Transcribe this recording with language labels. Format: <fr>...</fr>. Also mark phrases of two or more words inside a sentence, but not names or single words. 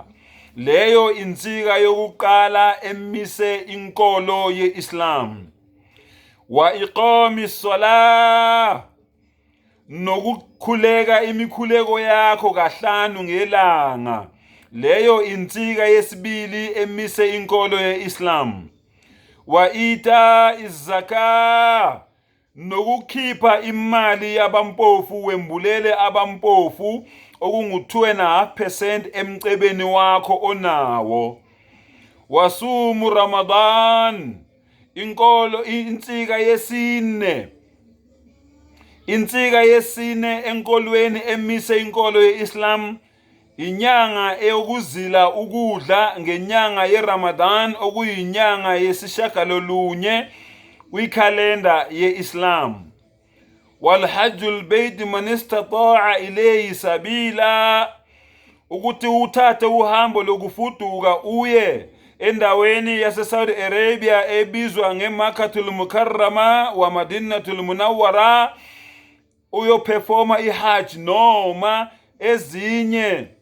<zu>Leyo insika yokuqala emise inkolo ye-Islam.</zu> <ar>وإقام الصلاة,</ar> <zu>nokukhuleka imikhuleko yakho kahlanu ngelanga. Leyo insika yesibili emise inkolo ye-Islam.</zu> <ar>وإيتاء الزكاة,</ar> <zu>nokukhipha imali yabampofu wembulele abampofu okungu2.5% emcebeni wakho onawo.</zu> <ar>وصوم رمضان,</ar> <zu>insika yesine enkolweni emise inkolo ye-Islam, inyanga eyokuzila ukudla ngenyanga ye-Ramadan okuyinyanga yesishagalolunye kwikhalenda ye-Islam.</zu> <ar>وحج البيت من استطاع إليه سبيلا,</ar> <zu>ukuthi uthathe uhambo lokufuduka uye endaweni yase Saudi Arabia ebizwa ngeMakkatul Mukarrama wa Madinatul Munawwara uyoperforma ihajj noma ezinye</zu>